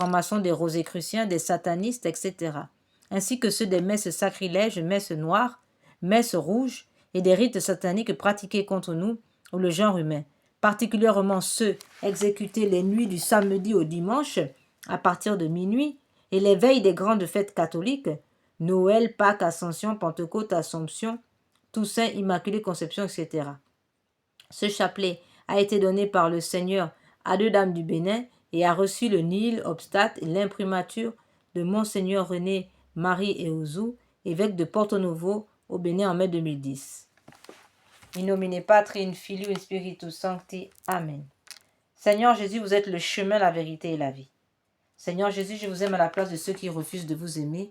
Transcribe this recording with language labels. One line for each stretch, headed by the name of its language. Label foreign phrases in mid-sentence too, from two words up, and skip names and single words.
French: francs-maçons, des rosicruciens, des satanistes, etc., ainsi que ceux des messes sacrilèges, messes noires, messes rouges et des rites sataniques pratiqués contre nous ou le genre humain, particulièrement ceux exécutés les nuits du samedi au dimanche à partir de minuit, et les veilles des grandes fêtes catholiques, Noël, Pâques, Ascension, Pentecôte, Assomption, Toussaint, Immaculée Conception, etc. Ce chapelet a été donné par le Seigneur à 2 dames du Bénin et a reçu le
Latin: nil obstate
French: et l'imprimature de Monseigneur René Marie Eouzou, évêque de Porto Novo au Bénin en mai 2010.
Latin: In nomine Patri, in Filio, in Spiritus Sancti.
French: Amen. Seigneur Jésus, vous êtes le chemin, la vérité et la vie. Seigneur Jésus, je vous aime à la place de ceux qui refusent de vous aimer.